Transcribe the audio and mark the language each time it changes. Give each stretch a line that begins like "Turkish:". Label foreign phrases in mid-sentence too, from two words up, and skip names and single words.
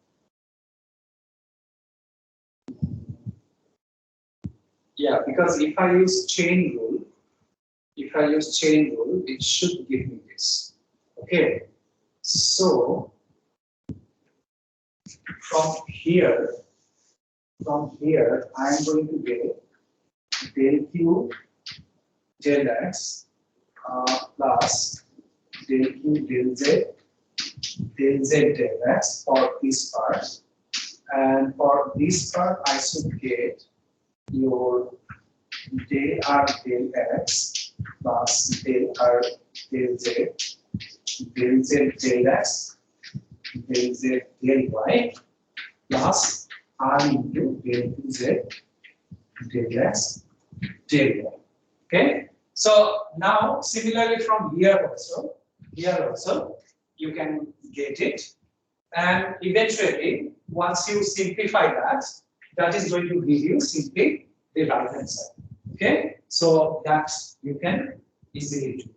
English: Yeah, because if I use chain rule, it should give me this. Okay. So from here, I am going to get del q del x plus del q del z del x for this part, and for this part I should get your del r del x plus del r del z del z del x del z del y plus r into del z del x del y. Okay. So now similarly from here also you can get it, and eventually once you simplify that, that is going to give you simply the right hand side. Okay, so that you can easily do.